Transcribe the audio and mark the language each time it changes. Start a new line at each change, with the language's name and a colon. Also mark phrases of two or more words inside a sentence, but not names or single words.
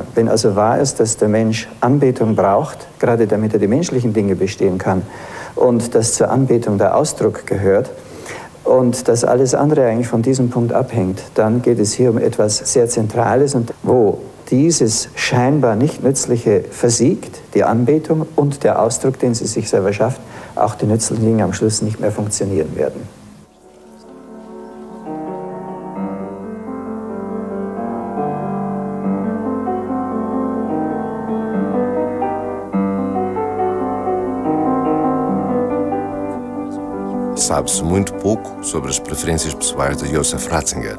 German: Wenn also wahr ist, dass der Mensch Anbetung braucht, gerade damit er die menschlichen Dinge bestehen kann, und dass zur Anbetung der Ausdruck gehört, und dass alles andere eigentlich von diesem Punkt abhängt, dann geht es hier um etwas sehr Zentrales, und wo dieses scheinbar nicht Nützliche versiegt, die Anbetung und der Ausdruck, den sie sich selber schafft, auch die nützlichen Dinge am Schluss nicht mehr funktionieren werden.
Portuguese: Sabe-se muito pouco sobre as preferências pessoais de Josef Ratzinger.